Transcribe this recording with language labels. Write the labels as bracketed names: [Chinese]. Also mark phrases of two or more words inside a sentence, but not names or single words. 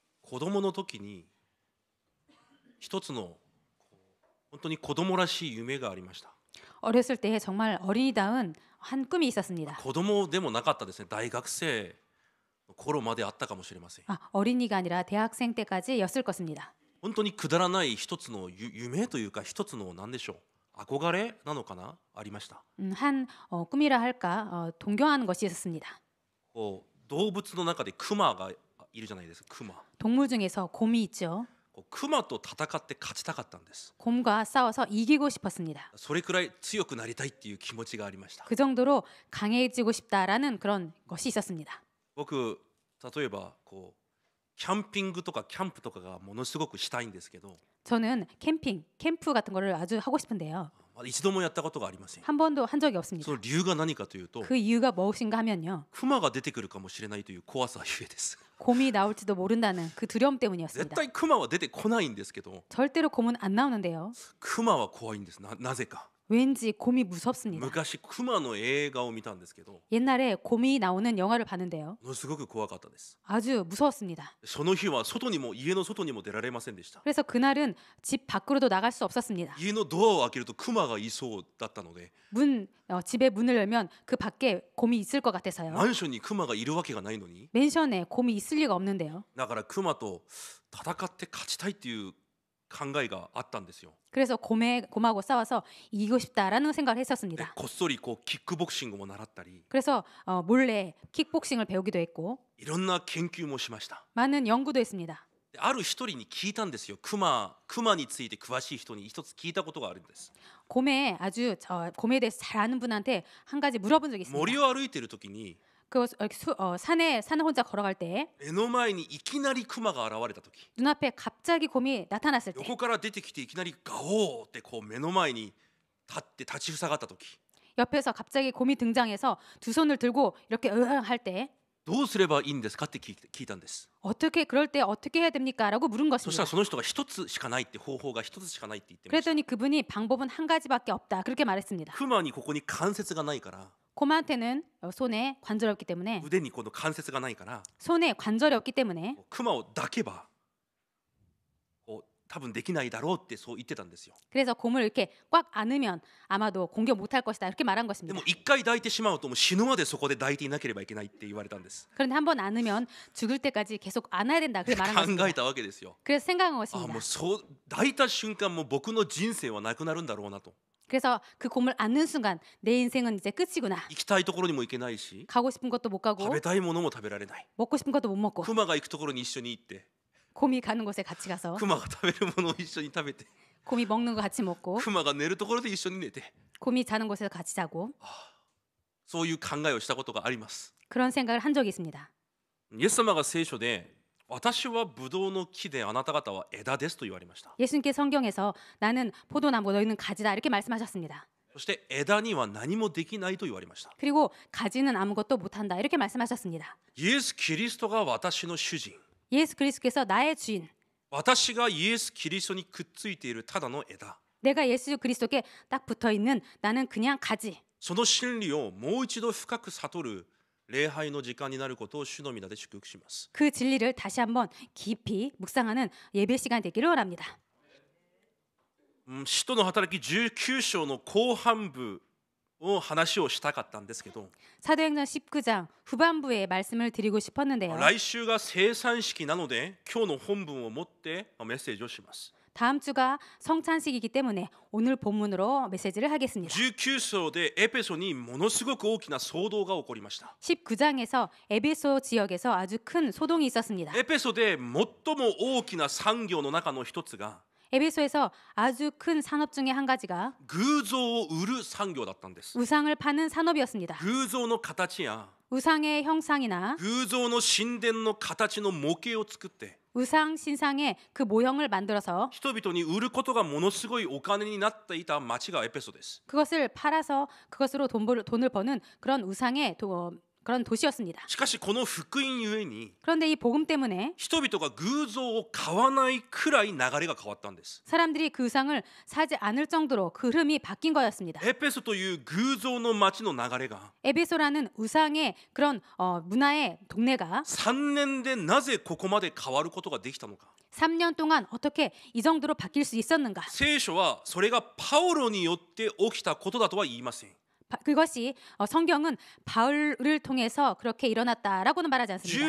[Japanese] 子供の時に一つの本当に子供らしい夢がありました。 [Korean] 어렸을 때 정말 어린이다운 한 꿈이 있었습니다. [Japanese] 子供でもなかったですね。大学生の頃まであったかもしれません。 [Korean] 어린이가 아니라 대학생 때까지였을 것입니다. [Japanese] 本当にくだらない一つの夢というか一つの何でしょう、憧れなのかな、ありました。 [Korean] 한 꿈이라 할까 동경하는 것이 있었습니다. [Japanese] こう動物の中でクマがいるじゃないですか。クマ。 [Korean] 동물 중에서 곰이 있죠. [Japanese] クマと戦って勝ちたかったんです。 [Korean] 곰과 싸워서 이기고 싶었습니다. [Japanese] それくらい強くなりたいっていう気持ちがありました。 [Korean] 그 정도로 강해지고 싶다라는 그런 것이 있었습니다. [Japanese] 僕例えばこうキャンピングとかキャンプとかがものすごくしたいんですけど、 [Korean] 저는 캠프 같은 거를 아주 하고 싶은데요. [Japanese] まだ一度もやったことがありません。 [Korean] 한 번도 한 적이 없습니다. [Japanese] その理由が何かというと、 [Korean] 그 이유가 무엇인가 하면요. [Japanese] クマが出てくるかもしれないという怖さゆえです。 [Korean] 곰이 나올지도 모른다는 그 두려움 [Japanese] 絶 [Korean] 때문이었습니다. [Japanese] 対クマは出てこないんですけど、 [Korean] 절대로 곰은 안 나오는데요. [Japanese] クマは怖いんです。なぜか。 [Korean] 왠지 곰이 무섭습니다. [Japanese] 昔クマの映画を見たんですけど、 [Korean] 옛날에 곰이 나오는 영화를 봤는데요. [Japanese] ものすごく怖かったです。 [Korean] 아주 무서웠습니다. [Japanese] その日は外にも家の外にも出られませんでした。 [Korean] 그래서 그날은 집 밖으로도 나갈 수 없었습니다. [Japanese] 家のドアを開けるとクマがいそうだったので、 [Korean] 집의 문을 열면 그 밖에 곰이 있을 것 같아서요. [Japanese] マンションにクマがいるわけがないのに、 [Korean] 맨션에 곰이 있을 리가 없는데요. [Japanese] だからクマと戦って勝ちたいっていう考えがあったんですよ。 [Korean] 그래서 곰하고 싸워서 이기고 싶다라는 생각을 [Japanese] で [Korean] 했었습니다. [Japanese] こっそりこうキックボクシングも習ったり、 [Korean] 그래서 몰래 킥복싱을 배우기도 했고 [Japanese] いろんな研究もしました。 [Korean] 많은 연구도 했습니다. [Japanese] である一人に聞いたんですよ。クマについて詳しい人に一つ聞いたことがあるんです。 [Korean] 곰에 대해서 잘 아는 분한테 한 가지 물어본 적이 [Japanese] 森 [Korean] 있습니다. [Japanese] を歩いてる時に [Korean] 산을 혼자 걸어갈 때 [Japanese] 目の前にいきなりクマが現れた時、 [Korean] 눈앞에 갑자기 곰이 나타났을 때 [Japanese] 横から出てきていきなりガオーってこう目の前に立ちふさがった時、 [Korean] 옆에서 갑자기 곰이 등장해서 두 손을 들고 이렇게 할 때 [Japanese] どうすればいいんですかって聞いたんです。 [Korean] 그럴 때 어떻게 해야 됩니까?라고 물은 [Japanese] そした [Korean] 것입니다. [Japanese] らその人が一つしかないって、方法が一つしかないって言ってました。 [Korean] 그랬더니 그분이 방법은 한 가지밖에 없다 그렇게 말했습니다. [Japanese] クマにここに関節がないから、 [Korean] 곰한테는 손에 관절이 없기 때문에 [Japanese] 腕にこの関節がないから、 [Korean] 손에 관절이 없기 때문에 [Japanese] クマを抱けばこう多分できないだろうってそう言ってたんですよ。 [Korean] 그래서 곰을 이렇게 꽉 안으면 아마도 공격 못할 것이다 이렇게 말한 [Japanese] で [Korean] 것입니다. [Japanese] も一回抱いてしまうともう死ぬまでそこで抱いていなければいけないって言われたんです。 [Korean] 그런데 한번 안으면 죽을 때까지 계속 안아야 된다 그렇게 말한 [Japanese] 考 [Korean] 것입니다. [Japanese] えたわけですよ。 [Korean] 그래서 생각한 [Japanese] あ、 [Korean] 것입니다. [Japanese] もうそう抱いた瞬間もう僕の人生はなくなるんだろうなと。 [Korean] 그래서 그 곰을 안는 순간 내 인생은 이제 끝이구나. [Japanese] 行きたいところにも行けないし、 [Korean] 가고 싶은 것도 못 [Japanese] 食 [Korean] 가고 [Japanese] べたいものも食べられない。 [Korean] 먹고 싶은 것도 못 먹고 [Japanese] クマが行くところに一緒に行って、 [Korean] 곰이 가는 곳에 같이 가서 [Japanese] クマが食べるものを一緒に食べて、 [Korean] 곰이 먹는 거 같이 먹고 [Japanese] クマが寝るところで一緒に寝て、 [Korean] 곰이 자는 곳에서 같이 자고 [Japanese] そういう考えをしたことがあります。 [Korean] 그런 생각을 한 적이 있습니다. [Japanese] イエス様が聖書で、私はブドウの木であなた方は枝ですと言われました。 [Korean] 예수님께 성경에서 나는 포도나무 너희는 가지다 이렇게 말씀하셨습니다. [Japanese] そして枝には何もできないと言われました。 [Korean] 그리고 가지는 아무것도 못한다 이렇게 말씀하셨습니다. [Japanese] イエス・キリストが私の主人、 [Korean] 예수 그리스도께서 나의 주인, [Japanese] 私がイエス・キリストにくっついているただの枝、 [Korean] 내가 예수 그리스도께 딱 붙어 있는 나는 그냥 가지. [Japanese] その真理をもう一度深く悟る礼拝の時間になることを主の皆で祝福します。 [Korean] 그 진리를 다시 한번 깊이 묵상하는 예배 시간이 되기를 원합니다. [Japanese] 使徒の働き19章の後半部を話をしたかったんですけど、 [Korean] 사도행전 19장 후반부에 말씀을 드리고 싶었는데요. [Japanese] 来週が生産式なので今日の本文を持ってメッセージをします。 [Korean] 다음 주가 성찬식이기 때문에 오늘 본문으로 메시지를 하겠습니다. [Japanese] 19 章でエペソにものすごく大きな騒動が起こりました。 [Korean] 19장에서 에베소 지역에서 아주 큰 소동이 있었습니다. [Japanese] エペソで最も大きな産業の中の一つが [Korean] 에베소에서 아주 큰 산업 중에 한 가지가 [Japanese] 偶像を売る産業だったんです。 [Korean] 우상을 파는 산업이었습니다. [Japanese] 偶像の形や [Korean] 우상의 형상이나 [Japanese] 偶像の神殿の形の模型を作って [Korean] 우상 신상의 그 모형을 만들어서 [Japanese] 人々に売ることがものすごいお金になっていた町がエペソです。 [Korean] 그것을 팔아서 그것으로 돈을 버는 그런 우상의 그런 도시였습니다. [Japanese] しかしこの福音ゆえに [Korean] 그런데 이 복음 때문에 [Japanese] 人々が偶像を買わないくらい流れが変わったんです。 [Korean] 사람들이 그 우상을 사지 않을 정도로 그 흐름이 바뀐 거였습니다. [Japanese] エペソという偶像の町の流れが [Korean] 에베소라는 우상의 그런 문화의 동네가 [Japanese] 3 年でなぜここまで変わることができたのか。 [Korean] 3년 동안 어떻게 이 정도로 바뀔 수 있었는가? [Japanese] 聖書はそれがパウロによって起きたことだとは言いません。 [Korean] 그것이 성경은 바울을 통해서 그렇게 일어났다라고는 말하지 않습니다.